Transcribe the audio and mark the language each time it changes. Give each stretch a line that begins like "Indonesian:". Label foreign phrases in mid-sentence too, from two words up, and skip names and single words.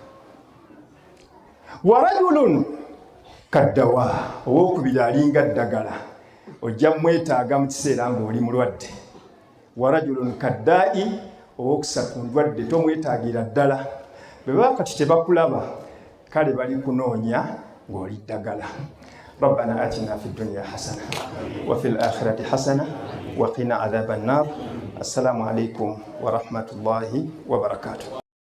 Arabic: ورجل كالدواء,
Ganda: owokubiri alinga ddagala, ojja mwetaaga mu kiseera ng'oli mulwadde.
Arabic: ورجل كالداء,
Ganda: owokusatu ndwadde tomwetaagira ddala. Bwe baba kati tebakulaba kale bali kunoonya ng'oli ddagala.
Arabic: ربنا آتنا في الدنيا حسنة وفي الآخرة حسنة وقنا عذاب النار. السلام عليكم ورحمة الله وبركاته.